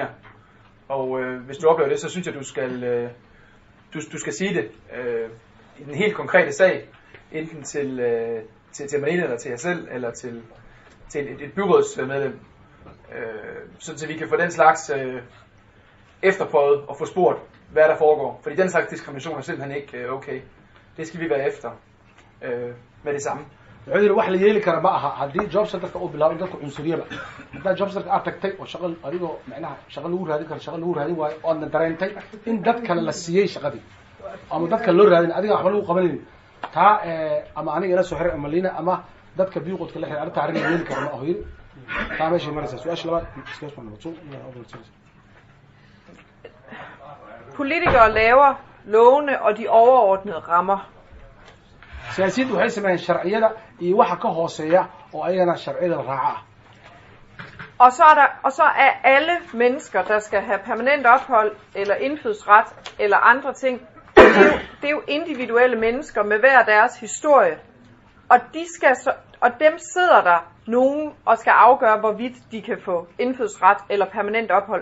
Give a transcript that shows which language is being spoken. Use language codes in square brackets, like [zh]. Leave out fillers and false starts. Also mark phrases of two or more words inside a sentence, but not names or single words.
[da] Og hvis du oplever det, så synes jeg, du skal sige det i den helt konkrete sag, enten til Marlene, eller til jer selv, eller til et byrådsmedlem, så vi kan få den slags efterprøvet og få spurgt, hvad der foregår. Fordi den slags diskrimination er simpelthen ikke okay. Det skal vi være efter med det samme. [so] wuxuu yidhi wax la yeeli kara ma aha haddii job centerka uu bilaabo in dadku cunsuriyaba haddaa job centerka aad tagtay oo shaqo adigoo macnaha shaqo lagu raadin karo shaqo lagu raadin waayo oodna dareentay in dad kale la siiyey shaqadii ama dadka loo raadin adiga waxba lagu qabanaynin taa ama aniga ila soo xiray ama liina ama dadka biiqoodka la xiray arrinta arrin la yeeli kara ma aho yidhi taa meeshay maraysaa su-aasha labaad [da] Politikere laver lovene og de overordnede rammer. [so] siyaasiyiintu waxay sameeyeen sharciyada iyo waxa ka hooseeya oo ayagana sharciyada la raaca ah. [da] Og så er alle mennesker, der skal have permanent ophold eller indfødsret eller andre ting, det er jo individuelle mennesker med hver deres historie. Og dem sidder der nogen og skal afgøre, hvorvidt de kan få indfødsret eller permanent ophold.